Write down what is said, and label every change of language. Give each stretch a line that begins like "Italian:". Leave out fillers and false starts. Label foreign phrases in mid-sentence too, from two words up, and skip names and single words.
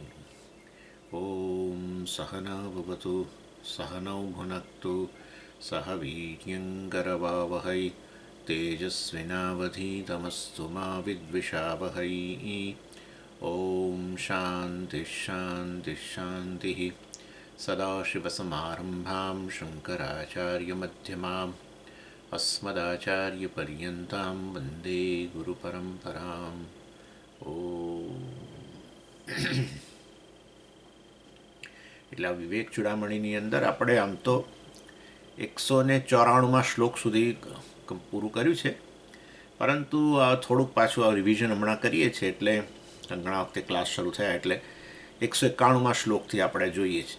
Sanskrit: ॐ सहना भवतु सहनौ भुनक्तु सह वीर्यङ्करवावहै तेजस्विनावधीतमस्तु मा विद्विषावहै। ॐ शान्तिः शान्तिः शान्तिः। सदाशिवसमारम्भां शङ्कराचार्यमध्यमाम् अस्मदाचार्यपर्यन्तां वन्दे गुरुपरम्पराम्।
Gujarati: એટલે આ વિવેક ચૂડામણીની અંદર આપણે આમ તો 194માં શ્લોક સુધી પૂરું કર્યું છે, પરંતુ થોડુંક પાછું આ રિવિઝન હમણાં કરીએ છીએ, એટલે ઘણા વખતે ક્લાસ શરૂ થયા એટલે 191માં શ્લોકથી આપણે જોઈએ છીએ.